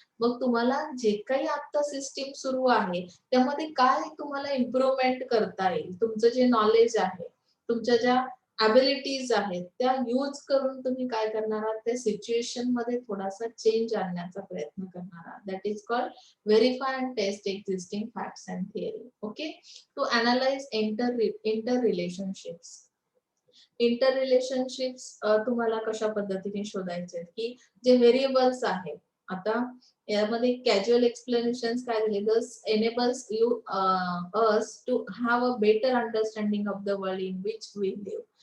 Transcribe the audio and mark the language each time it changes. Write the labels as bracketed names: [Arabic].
[Marathi] मग तुम्हाला जे काही आता सिस्टीम सुरू आहे त्यामध्ये काय तुम्हाला इम्प्रूव्हमेंट करता येईल तुमचं जे नॉलेज आहे तुमच्या ज्या ॲबिलिटीज आहेत त्या यूज करून तुम्ही काय करणार आहात त्या सिच्युएशन मध्ये थोडासा चेंज आणण्याचा प्रयत्न करणार आहात. [English] That is called verify and test existing facts and theory. Okay, to analyse interrelationships. [Marathi] Inter relationships तुम्हाला कशा पद्धतीने शोधायचे की जे व्हेरिएबल्स आहेत. आता यामध्ये कॅज्युअल एक्सप्लेनेशन्स काय दिले? [English] This enables you us to have a better understanding of the world in which we live.